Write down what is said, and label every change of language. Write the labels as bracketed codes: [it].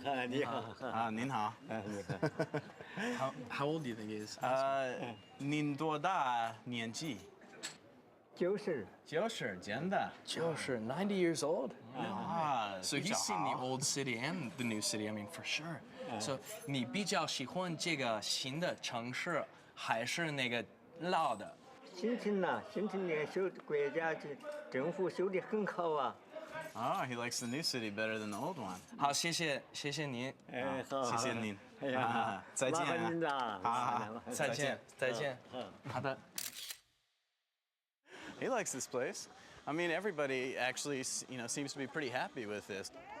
[zh] 你好。啊，您好。 [en] How old do you think he is? [zh] 您多大年纪？90，真的。 [en] 90, 90 years old? So he's seen the [zh] 好。 [en] old city and the new city, I mean, for sure. [zh] So 你比较喜欢这个新的城市还是那个老的？新城呐，新城的修国家政府修得很好啊。 [en] Oh, he likes the new city better than the old one. [zh] 好，谢谢您。哎，好，谢谢您。哎呀，再见啊。麻烦您了。好，再见。好的。 [en] He likes this place. I mean, everybody actually, you know, seems to be pretty happy with this.